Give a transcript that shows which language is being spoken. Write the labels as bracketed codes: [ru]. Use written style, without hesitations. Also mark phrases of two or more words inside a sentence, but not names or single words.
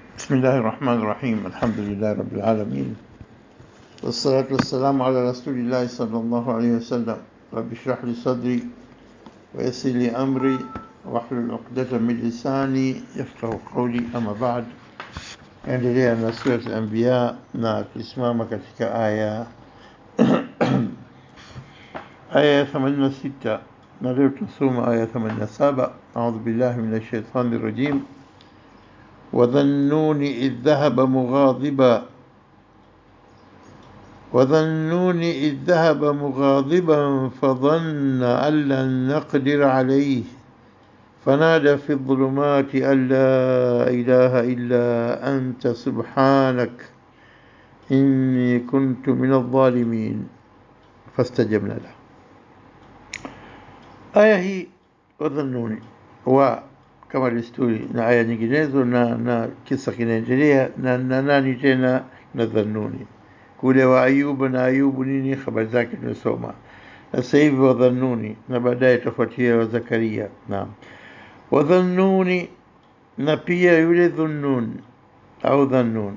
[ar] بسم الله الرحمن الرحيم. الحمد لله رب العالمين، والصلاة والسلام على رسول الله صلى الله عليه وسلم. رب اشرح لي صدري ويسر لي أمري واحلل عقدة من لساني يفقه قولي. أما بعد، [sw] endelea na sura al-Anbiya na tulisimama katika aya aya 86 na leo tunasoma aya 87. [ar] أعوذ بالله من الشيطان الرجيم. وذا النون إذ ذهب مغاضبا فظن أن لن نقدر عليه فنادى في الظلمات أن لا إله إلا أنت سبحانك إني كنت من الظالمين فاستجبنا له. آية هي وذا النون [sw] kama desturi na aya nyinginezo na kisa kinaendelea na nani tena na Dhannuni kule wa Ayubu na Ayubu nini habari zake tunasoma na sasa hivi wa Dhannuni na baadaye tafuatia wa Zakaria. Naam, wa Dhannuni na pia yule Dhunnun au Dhannun.